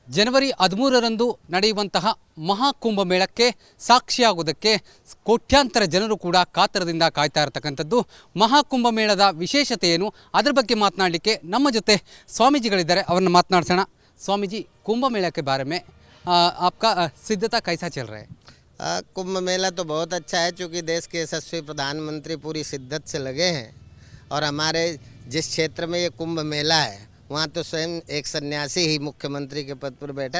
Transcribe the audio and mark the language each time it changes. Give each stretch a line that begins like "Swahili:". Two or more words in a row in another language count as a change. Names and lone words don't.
Kannada: ಜನವರಿ 13ರಂದು ನಡೆಯುವಂತಹ ಮಹಾಕುಂಭ ಮೇಳಕ್ಕೆ ಸಾಕ್ಷಿಯಾಗುವುದಕ್ಕೆ ಕೋಟ್ಯಾಂತರ ಜನರು ಕೂಡ ಕಾತರದಿಂದ ಕಾಯ್ತಾ ಇರತಕ್ಕಂಥದ್ದು. ಮಹಾಕುಂಭ ಮೇಳದ ವಿಶೇಷತೆ ಏನು, ಅದರ ಬಗ್ಗೆ ಮಾತನಾಡಲಿಕ್ಕೆ ನಮ್ಮ ಜೊತೆ ಸ್ವಾಮೀಜಿಗಳಿದ್ದಾರೆ, ಅವರನ್ನು ಮಾತನಾಡ್ಸೋಣ.
Hindi: स्वामी कुंभ मेला के बारे में आपका सिद्धता कैसा चल रहा है? कुंभ मेला तो बहुत अच्छा है, चूँकि देश के यशस्वी प्रधानमंत्री पूरी शिद्दत से लगे हैं और हमारे जिस क्षेत्र में ये कुंभ मेला है वहाँ तो स्वयं एक सन्यासी ही मुख्यमंत्री के पद पर बैठा है।